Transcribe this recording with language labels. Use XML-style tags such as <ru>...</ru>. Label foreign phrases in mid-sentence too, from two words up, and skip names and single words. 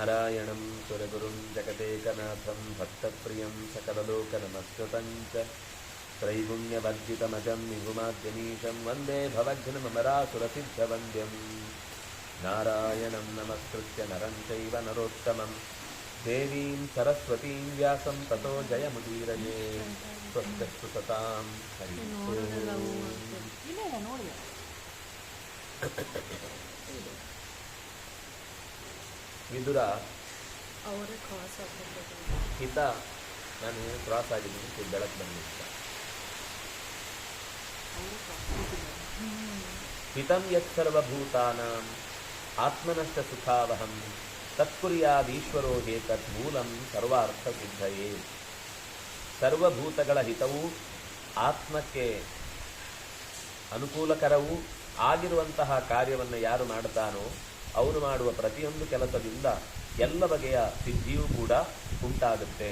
<sa>ನಾರಾಯಣಂ ಸುರಗುರುಂ ಜಗದೇಕನಾಥಂ ಭಕ್ತಪ್ರಿಯಂ ಸಕಲಲೋಕನಮಸ್ಕೃತಂ ಚ ತ್ರೈಗುಣ್ಯವರ್ಜಿತಮಜಂ ನಿಗುಮಾದ್ಯನೀಶಂ ವಂದೇ ಭವಘ್ನಮರಾಸುರಸಿದ್ಧವಂದ್ಯಂ ನಾರಾಯಣಂ ನಮಸ್ಕೃತ್ಯ ನರಂ ಚೈವ ನರೋತ್ತಮಂ ದೇವೀಂ ಸರಸ್ವತೀಂ ವ್ಯಾಸಂ ತತೋ ಜಯಮುದೀರಯೇ ಸ್ವಸ್ತಿಸ್ತು ಸತಾಂ ಹರಿ ಓಂ.</sa> <kn>ವಿದುರ ಹಿತ ನಾನು ಕ್ರಾಸ್ ಆಗಿದ್ದೀನಿ, ಬೆಳಕು ಬಂದಿದ್ದ.</kn> <sa>ಹಿತಂ ಯತ್ ಸರ್ವಭೂತಾನಾಂ ಆತ್ಮನಶ್ಚ ಸುಖಾವಹಂ ತತ್ಕುರ್ಯಾದೀಶ್ವರೋ ಹೇತತ್ ಮೂಲಂ ಸರ್ವಾರ್ಥ ಸಿದ್ಧಯೇ.</sa> <kn>ಸರ್ವಭೂತಗಳ ಹಿತವೂ ಆತ್ಮಕ್ಕೆ ಅನುಕೂಲಕರವೂ ಆಗಿರುವಂತಹ ಕಾರ್ಯವನ್ನು ಯಾರು ಮಾಡುತ್ತಾನೋ ಅವನು ಮಾಡುವ ಪ್ರತಿಯೊಂದು ಕೆಲಸದಿಂದ ಎಲ್ಲ ಬಗೆಯ ಸಿದ್ಧಿಯೂ ಕೂಡ ಉಂಟಾಗುತ್ತೆ.</kn>